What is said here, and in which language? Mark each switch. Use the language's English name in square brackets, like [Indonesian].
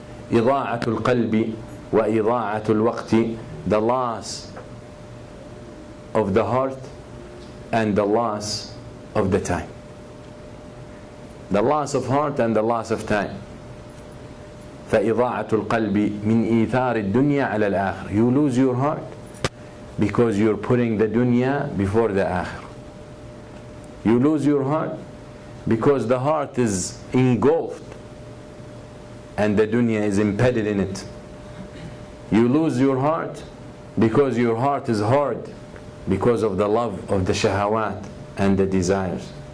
[Arabic] إضاعة القلب وإضاعة الوقت, [English] the loss of the heart and the loss of the time. The loss of heart and the loss of time. [Arabic] فإضاعة القلب من إيثار الدنيا على الآخرة. [English] You lose your heart because you're putting the dunya before the akhirah. You lose your heart because the heart is engulfed and the dunya is embedded in it. You lose your heart because your heart is hard because of the love of the shahawat and the desires.